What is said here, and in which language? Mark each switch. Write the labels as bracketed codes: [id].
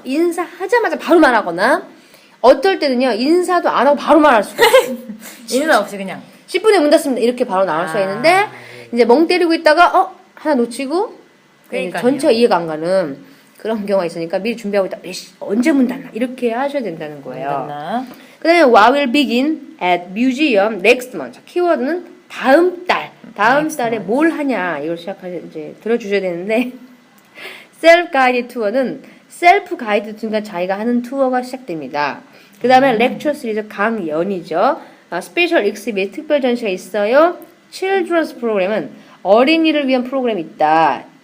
[ko] 인사하자마자 바로 말하거나 어떨 때는요. 인사도 안 하고 바로 말할 수가 있어요. 인사 없이 그냥 10분에 문 닫습니다. 이렇게 바로 나올 수가 있는데 이제 멍 때리고 있다가 하나 놓치고 전체가 이해가 안 가는 그런 경우가 있으니까 미리 준비하고 있다. 언제 문 닫나? 이렇게 하셔야 된다는 거예요. 그 다음에 [en] what will begin at museum next month. [ko] 키워드는 다음 달. 다음 달에 뭘 하냐. 이걸 이제 들어주셔야 되는데 self guided 투어는 셀프 가이드 그러니까 자기가 하는 투어가 시작됩니다. 그 다음에 lecture series 강연이죠. 스페셜 익스비트 특별 전시가 있어요. children's 프로그램은 어린이를 위한 프로그램이 있다.